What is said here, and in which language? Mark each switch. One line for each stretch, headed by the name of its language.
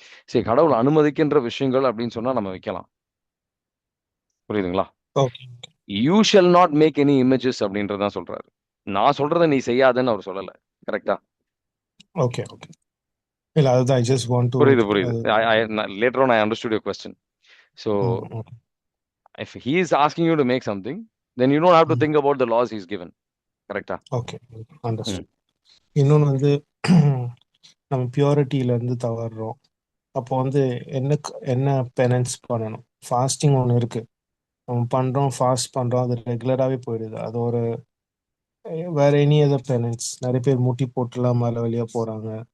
Tamil: சரி, கடவுள் அனுமதிக்கின்ற விஷயங்கள் அப்படின்னு சொன்னா நம்ம வைக்கலாம். புரியுதுங்களா?
English: you shall not make any images
Tamil: அப்படின்றதான் சொல்றாரு. நான் சொல்றதை நீ செய்யாதன்னு அவர் சொல்லல. கரெக்டா?
English: Okay okay.
Tamil: இல்ல அதுதான்
English: I just want to.
Tamil: புரியுது.
English: Later on I understood your question. So if he is asking you to make something, then you don't have to think about the laws he's given.
Tamil: கரெக்டா?
English: Okay, understood.
Tamil: இன்னொன்று வந்து நம்ம பியூரிட்டியில இருந்து தவறுறோம். அப்போ வந்து என்ன penance பண்ணணும்? ஃபாஸ்டிங் ஒன்று இருக்கு, நம்ம பண்றோம், ஃபாஸ்ட் பண்றோம், அது ரெகுலராகவே போயிடுது. அது ஒரு வேற
English: Any other penance?
Tamil: நிறைய பேர் முட்டி போட்டுலாம் மேலே வெளியே போறாங்க.